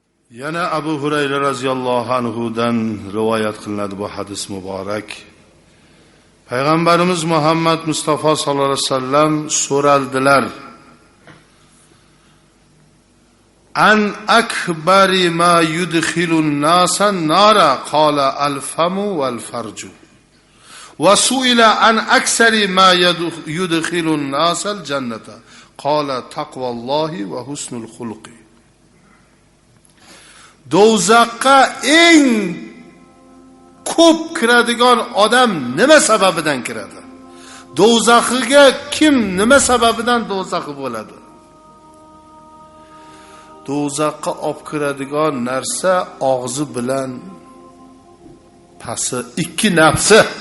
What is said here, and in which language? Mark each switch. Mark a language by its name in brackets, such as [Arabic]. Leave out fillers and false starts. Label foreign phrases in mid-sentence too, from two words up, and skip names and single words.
[Uzbek] Yana Abu Hurayra [Arabic] رضي الله عنه [Uzbek] dan rivoyat qilinadi bu hadis muborak. Payg'ambarimiz Muhammad Mustafa [Arabic] صلى الله عليه وسلم [Uzbek] so'raldilar. [Arabic] عن أكبر ما يدخل الناس النار قال الفم والفرج. وسئل عن أكثر ما يدخل الناس الجنة قال تقوى الله وحسن الخلق. [Uzbek] Do'zaxga eng ko'p kiradigan odam nima sababidan kiradi? Do'zaxiga kim nima sababidan do'zaxi bo'ladi? Do'zaxga olib kiradigan narsa og'zi bilan pasi, ikki nafsi.